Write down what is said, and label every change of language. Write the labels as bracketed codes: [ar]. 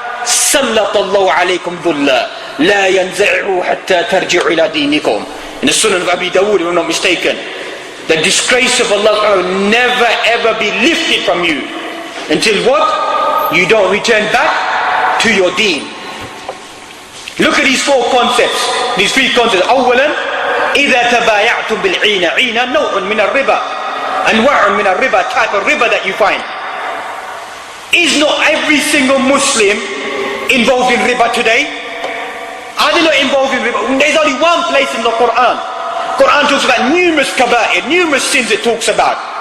[ar] سَلَّطَ اللَّهُ عَلَيْكُمْ ذُلَّا لَا يَنْزَعِهُ حَتَّى تَرْجِعُوا إِلَى دِينِكُمْ. [en] In the Sunan of Abi Dawood, if I'm not mistaken. The disgrace of Allah will never ever be lifted from you until what? You don't return back to your deen. Look at these four concepts, these three concepts. [ar] أولا إذا تبايعتم بالعينة. عينة نوع من الربا. أنواع من الربا, [en] type of riba that you find. Is not every single Muslim involved in riba today? Are they not involved in riba? There's only one place in the Quran. Quran talks about numerous kaba'ir, numerous sins it talks about.